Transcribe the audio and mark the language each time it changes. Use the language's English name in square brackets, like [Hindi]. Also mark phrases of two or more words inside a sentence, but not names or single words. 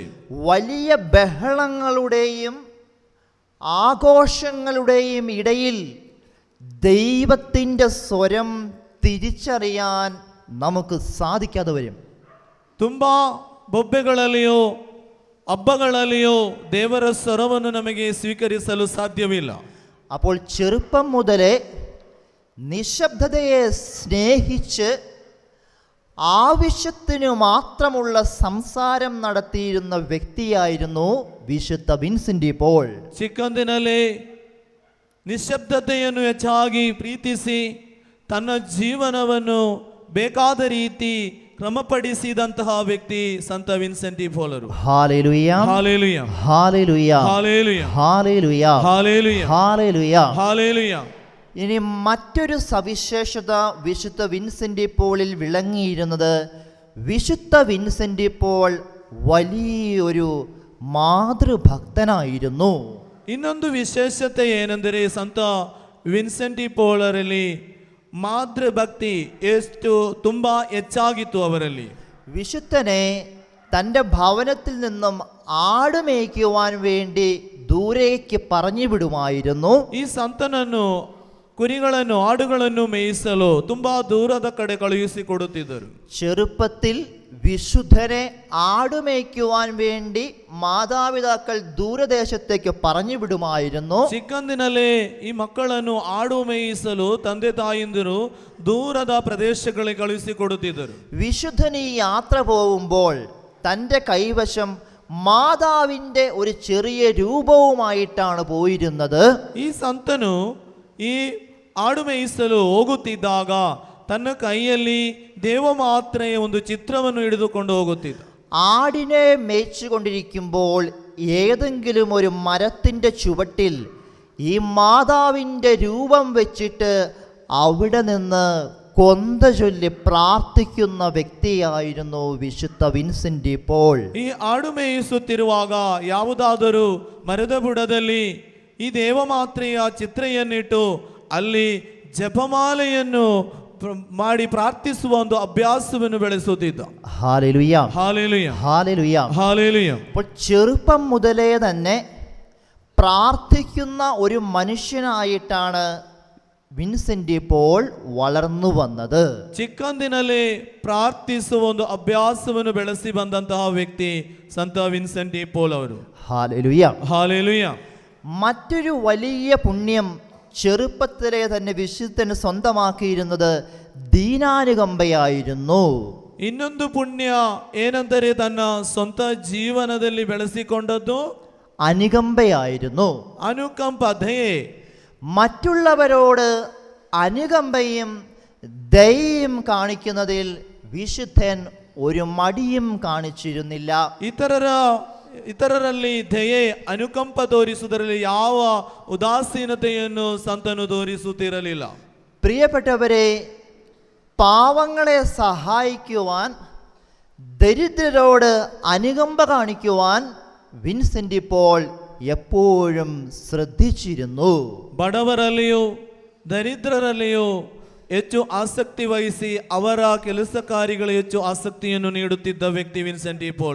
[Malayalam] വലിയ ബഹളങ്ങളുടെയും ആഘോഷങ്ങളുടെയും ഇടയിൽ ദൈവത്തിൻ്റെ സ്വരം തിരിച്ചറിയാൻ നമുക്ക് സാധിക്കാതെ വരും. [Kannada] ತುಂಬಾ ಬೊಬ್ಬೆಗಳಲ್ಲಿಯೋ ಹಬ್ಬಗಳಲ್ಲಿಯೋ ದೇವರ ಸ್ವರವನ್ನು ನಮಗೆ ಸ್ವೀಕರಿಸಲು ಸಾಧ್ಯವಿಲ್ಲ. [Malayalam] അപ്പോൾ ചെറുപ്പം മുതലേ നിശബ്ദതയെ സ്നേഹിച്ച് ആവശ്യത്തിനു മാത്രമുള്ള സംസാരം നടത്തിയിരുന്ന വ്യക്തിയായിരുന്നു വിശുദ്ധ വിൻസെന്റ് പോൾ. [Kannada] ಚಿಕ್ಕಂದಿನಲ್ಲಿ ನಿಶಬ್ದತೆಯನ್ನು ಹೆಚ್ಚಾಗಿ ಪ್ರೀತಿಸಿ ತನ್ನ ಜೀವನವನ್ನು ಬೇಕಾದ ರೀತಿ ಕ್ರಮಪಡಿಸಿದಂತಹ ವ್ಯಕ್ತಿ ಸಂತ ವಿನ್ಸೆಂಟಿ ಪೋಲರು. [Malayalam] ഹല്ലേലൂയ, [Kannada] ಹಾಲೆಲೂಯ, [Malayalam] ഹല്ലേലൂയ, [Kannada] ಹಾಲೆಲೂಯ, [Malayalam] ഹല്ലേലൂയ, [Kannada] ಹಾಲೆಲೂಯ, [Malayalam] ഹല്ലേലൂയ. [Kannada] ಹಾಲೆಲൂಯ. [Malayalam] ഇനി മറ്റൊരു സവിശേഷത വിശുദ്ധ വിൻസെന്റ് പോളിൽ വിളങ്ങിയിരുന്നത്, വിശുദ്ധ വിൻസെന്റ് പോൾ വലിയൊരു മാതൃഭക്തനായിരുന്നു. [Kannada] ಇನ್ನೊಂದು ವಿಶೇಷತೆ ಏನೆಂದರೆ ಸಂತ ವಿನ್ಸೆಂಟಿ ಪೋಲರಲ್ಲಿ ಮಾತೃಭಕ್ತಿ ಎಷ್ಟು ತುಂಬಾ ಹೆಚ್ಚಾಗಿತ್ತು ಅವರಲ್ಲಿ. [Malayalam] വിശുദ്ധനെ തൻ്റെ ഭവനത്തിൽ നിന്നും ആട് മേയ്ക്കുവാൻ വേണ്ടി ദൂരേക്ക് പറഞ്ഞു വിടുമായിരുന്നു. [Kannada] ಈ ಸಂತನನ್ನು ಕುರಿಗಳನ್ನು ಆಡುಗಳನ್ನು ಮೇಯಿಸಲು ತುಂಬಾ ದೂರದ ಕಡೆ ಕಳುಹಿಸಿಕೊಡುತ್ತಿದ್ದರು. [Malayalam] ചെറുപ്പത്തിൽ വിശുദ്ധരെ ആടുമേയ്ക്കുവാൻ വേണ്ടി മാതാപിതാക്കൾ ദൂരദേശത്തേക്ക് പറഞ്ഞു വിടുമായിരുന്നു. [Kannada] ಚಿಕ್ಕಂದಿನಲ್ಲೇ ಈ ಮಕ್ಕಳನ್ನು ಆಡು ಮೇಯಿಸಲು ತಂದೆ ತಾಯಿಂದಿರು ದೂರದ ಪ್ರದೇಶಗಳಿಗೆ ಕಳುಹಿಸಿಕೊಡುತ್ತಿದ್ದರು. [Malayalam] വിശുദ്ധൻ ഈ യാത്ര പോകുമ്പോൾ തൻ്റെ കൈവശം മാതാവിൻ്റെ ഒരു ചെറിയ രൂപവുമായിട്ടാണ് പോയിരുന്നത്. [Kannada] ಈ ಸಂತನು ಈ ಆಡು ಮೇಯಿಸಲು ಹೋಗುತ್ತಿದ್ದಾಗ ತನ್ನ ಕೈಯಲ್ಲಿ ದೇವಮಾತ್ರೆಯ ಒಂದು ಚಿತ್ರವನ್ನು ಹಿಡಿದುಕೊಂಡು ಹೋಗುತ್ತಿದ್ದ. [Malayalam] ആടിനെ മേയിച്ചുകൊണ്ടിരിക്കുമ്പോൾ ഏതെങ്കിലും ഒരു മരത്തിൻ്റെ ചുവട്ടിൽ ഈ മാതാവിൻ്റെ രൂപം വെച്ചിട്ട് അവിടെ നിന്ന് കൊന്ത ചൊല്ലി പ്രാർത്ഥിക്കുന്ന വ്യക്തിയായിരുന്നു വിശുദ്ധ വിൻസെന്റ് ഡി പോൾ. [Kannada] ಈ ಆಡು ಮೇಯಿಸುತ್ತಿರುವಾಗ ಯಾವುದಾದರೂ ಮರದ ಬುಡದಲ್ಲಿ ಈ ದೇವಮಾತ್ರೆಯ ಚಿತ್ರೆಯನ್ನಿಟ್ಟು ಅಲ್ಲಿ ಜಪಮಾಲೆಯನ್ನು ಮಾಡಿ ಪ್ರಾರ್ಥಿಸುವ ಒಂದು ಅಭ್ಯಾಸವನ್ನು ಬೆಳೆಸುತ್ತಿದ್ದ. [Malayalam] ഹല്ലേലൂയ, [Kannada] ಹಾಲೆಲೂಯ, [Malayalam] ഹല്ലേലൂയ. [Kannada] ಹಾಲೆಲೂಯ. [Malayalam] അപ്പോൾ ചെറുപ്പം മുതലേ തന്നെ പ്രാർത്ഥിക്കുന്ന ഒരു മനുഷ്യനായിട്ടാണ് വിൻസെന്റ് ഡി പോൾ വളർന്നു വന്നത്. [Kannada] ಚಿಕ್ಕಂದಿನಲ್ಲಿ ಪ್ರಾರ್ಥಿಸುವ ಒಂದು ಅಭ್ಯಾಸವನ್ನು ಬೆಳೆಸಿ ಬಂದಂತಹ ವ್ಯಕ್ತಿ ಸಂತ ವಿನ್ಸೆಂಟ್ ಡಿ ಪೋಲ್ ಅವರು. [Malayalam] ഹല്ലേലൂയ. [Kannada] ಹಾಲೆಲೂಯ. [Malayalam] മറ്റൊരു വലിയ പുണ്യം ചെറുപ്പത്തിലെ തന്നെ വിശുദ്ധന് സ്വന്തമാക്കിയിരുന്നത് ദീനാനുകമ്പയായിരുന്നു. [Kannada] ಇನ್ನೊಂದು ಪುಣ್ಯ ಏನೆಂದರೆ ತನ್ನ ಸ್ವಂತ ಜೀವನದಲ್ಲಿ ಬೆಳೆಸಿಕೊಂಡದ್ದು [Malayalam] അനുകമ്പയായിരുന്നു. [Kannada] ಅನುಕಂಪ, ದಯೆ. [Malayalam] മറ്റുള്ളവരോട് അനുകമ്പയും ദയയും കാണിക്കുന്നതിൽ വിശുദ്ധൻ ഒരു മടിയും കാണിച്ചിരുന്നില്ല. [Kannada] ಇತರರಲ್ಲಿ ದಯೆ, ಅನುಕಂಪ ತೋರಿಸುವುದರಲ್ಲಿ ಯಾವ ಉದಾಸೀನತೆಯನ್ನು ಸಂತನು ತೋರಿಸುತ್ತಿರಲಿಲ್ಲ. [Malayalam] പ്രിയപ്പെട്ടവരെ, പാവങ്ങളെ സഹായിക്കുവാൻ, ദരിദ്രരോട് അനുകമ്പ കാണിക്കുവാൻ വിൻസെന്റ് ഡി പോൾ എപ്പോഴും ശ്രദ്ധിച്ചിരുന്നു. [Kannada] ಬಡವರಲ್ಲಿಯೂ ದರಿದ್ರರಲ್ಲಿಯೂ ಹೆಚ್ಚು ಆಸಕ್ತಿ ವಹಿಸಿ ಅವರ ಕೆಲಸ ಕಾರ್ಯಗಳು ಹೆಚ್ಚು ಆಸಕ್ತಿಯನ್ನು ನೀಡುತ್ತಿದ್ದ ವ್ಯಕ್ತಿ ವಿನ್ಸೆಂಟ್ ಡಿ ಪೋಲ್.